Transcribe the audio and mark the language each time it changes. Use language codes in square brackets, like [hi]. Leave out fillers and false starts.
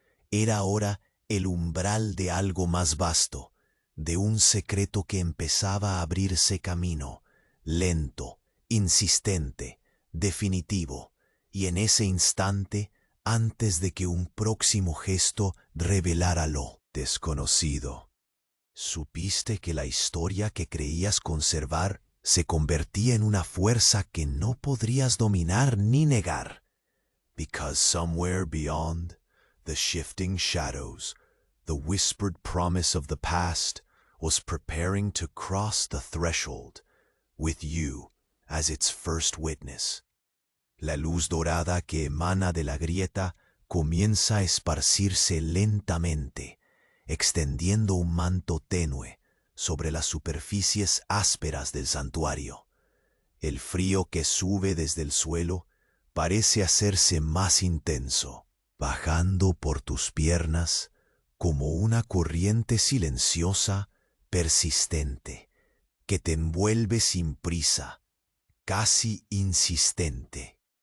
[es] Era ahora el umbral de algo más vasto, de un secreto que empezaba a abrirse camino, lento, insistente, definitivo, y en ese instante, antes de que un próximo gesto revelara lo desconocido, supiste que la historia que creías conservar se convertía en una fuerza que no podrías dominar ni negar. [en] Because somewhere beyond the shifting shadows, the whispered promise of the past was preparing to cross the threshold, with you as its first witness. [es] La luz dorada que emana de la grieta comienza a esparcirse lentamente, extendiendo un manto tenue sobre las superficies ásperas del santuario. El frío que sube desde el suelo parece hacerse más intenso, bajando por tus piernas como una corriente silenciosa, persistente, que te envuelve sin prisa, casi insistente.